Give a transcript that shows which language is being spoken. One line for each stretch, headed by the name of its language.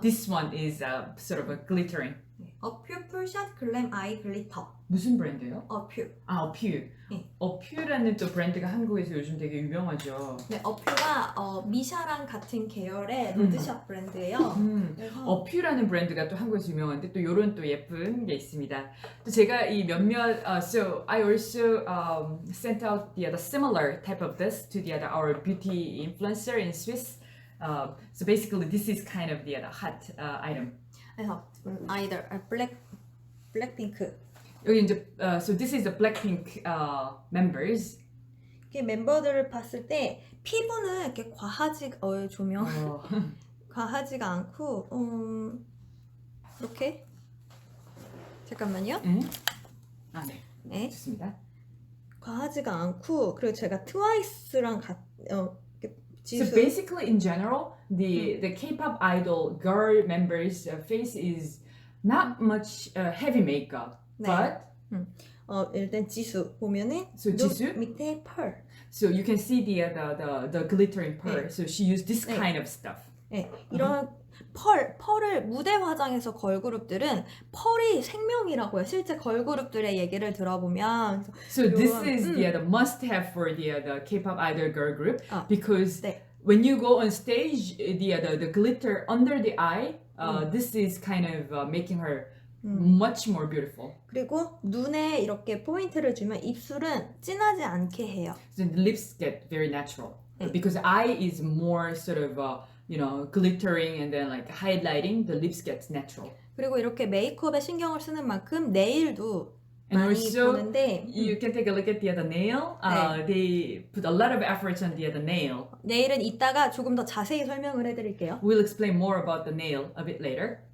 English: this one is sort of a glittering.
Korean: 어퓨 풀샷 글램 아이 글리터. 무슨 브랜드예요? 어퓨. 어퓨. 네. 어퓨라는 또 브랜드가 한국에서 요즘 되게 유명하죠. 네, 어퓨가 미샤랑 같은 계열의 로드샵 브랜드예요. 그래서 어퓨라는 브랜드가 또 한국에서 유명한데 또 요런 또 예쁜 게 있습니다. 또 제가 이 몇몇
English: so I also sent out the similar type of this to our beauty influencer in Swiss. So basically this is kind of the hot item.
Korean: 그래서 아이들 블랙핑크. 여기 이제
English: so this is the Blackpink members.
Korean: 이렇게 멤버들을 봤을 때 피부는 이렇게 조명 과하지가 않고 이렇게 잠깐만요. 아 네. 네. 좋습니다. 과하지가 않고 그리고 제가 트와이스랑 지수.
English: So basically, in general, the K-pop idol girl members' face is not much heavy makeup,
Korean: 네.
English: but
Korean: 일단 지수 보면은
English: So 지수?
Korean: 밑에 펄.
English: so you can see the glittering pearl.
Korean: 네.
English: So she used this
Korean: 네.
English: kind of stuff.
Korean: 네, 이런 펄을 무대 화장에서 걸그룹들은 펄이 생명이라고 해요. 실제 걸그룹들의 얘기를 들어보면
English: So this
Korean: 이런,
English: is the must-have for the K-pop idol girl group because
Korean: 네.
English: when you go on stage, the glitter under the eye, this is kind of making her much more beautiful.
Korean: 그리고 눈에 이렇게 포인트를 주면 입술은 진하지 않게 해요.
English: So the lips get very natural because eye is more sort of glittering and then like highlighting. The lips gets natural.
Korean: 그리고 이렇게 메이크업에 신경을 쓰는 만큼 네일도
English: And
Korean: 많이
English: also,
Korean: 보는데
English: you can take a look at the other nail. They put a lot of effort on the other nail.
Korean: 네일은 이따가 조금 더 자세히 설명을 해드릴게요.
English: We'll explain more about the nail a bit later.